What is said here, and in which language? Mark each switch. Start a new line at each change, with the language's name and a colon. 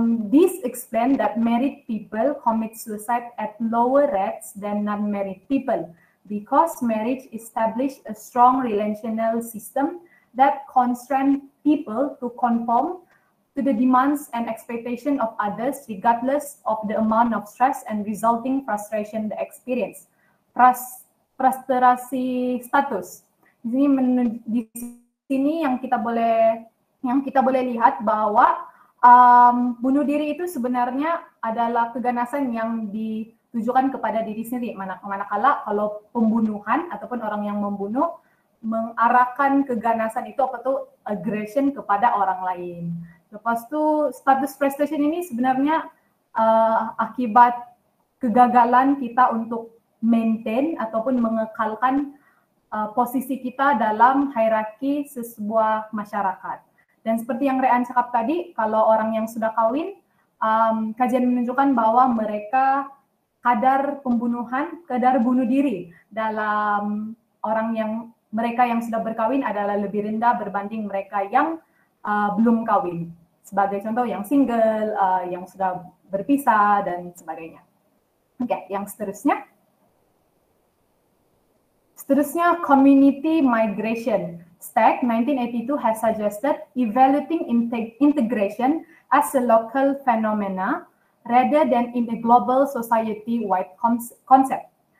English: This explains that married people commit suicide at lower rates than non-married people because marriage establishes a strong relational system that constrains people to conform to the demands and expectation of others regardless of the amount of stress and resulting frustration they experience.
Malay: Frustrasi status. Di sini yang kita boleh lihat bahwa bunuh diri itu sebenarnya adalah keganasan yang ditujukan kepada diri sendiri. Manakala kalau pembunuhan ataupun orang yang membunuh mengarahkan keganasan itu aggression kepada orang lain. Lepas itu status frustration ini sebenarnya akibat kegagalan kita untuk maintain ataupun mengekalkan posisi kita dalam hierarki sebuah masyarakat. Dan seperti yang Rean cakap tadi, kalau orang yang sudah kawin, kajian menunjukkan bahwa mereka kadar bunuh diri dalam mereka yang sudah berkawin adalah lebih rendah berbanding mereka yang belum kawin. sebagai contoh yang single, yang sudah berpisah dan sebagainya. Oke, yang seterusnya.
English: Seterusnya, community migration. Stagg 1982 has suggested evaluating integration as a local phenomena rather than in a global society-wide concept.